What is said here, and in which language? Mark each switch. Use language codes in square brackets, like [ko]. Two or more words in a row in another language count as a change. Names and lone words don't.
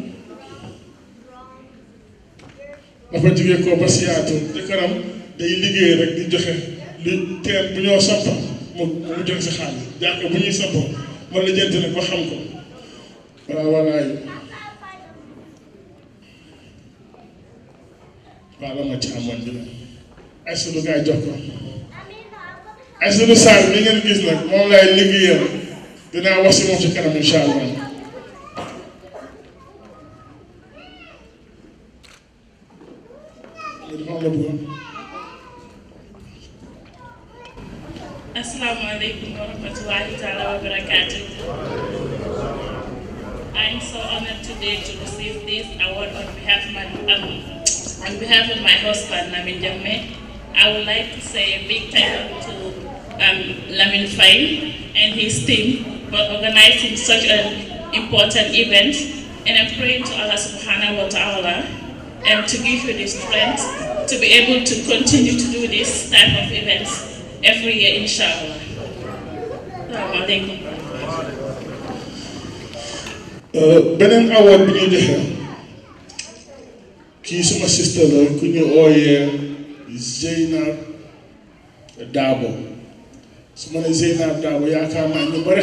[wo] dafa jógee ko ba Seattle jëkkëram day liggéey rek di joxe li teen bu ñoo sampa mu joxe si xaalis jàkk bu ñuy sampa man la jënt nag ba xam ko waaw walaay waaw la ma ci amoon bi la ay sunu gaay jox ko ay sunu saar bi ngeen gis nag moom laay liggéeyal dinaa wax si moom ci kanam [ar] إن شاء الله السلام عليكم ورحمة الله تعالى وبركاته. [en] I'm so honored today to receive this award on behalf of my husband, Lamin Jamme. I would like to say a big thank you to Lamin Faye and his team for organizing such an important event. And I'm praying to Allah [ar] سبحانه وتعالى [en] to give you the strength to be able to continue to do this type of events every year, inshallah. [wo] beneen award bi ñuy joxe kii suma sister la ku ñu ooyee Zeynab Dabo su ma ne Zeynab Dabo yaakaar naa ñu bari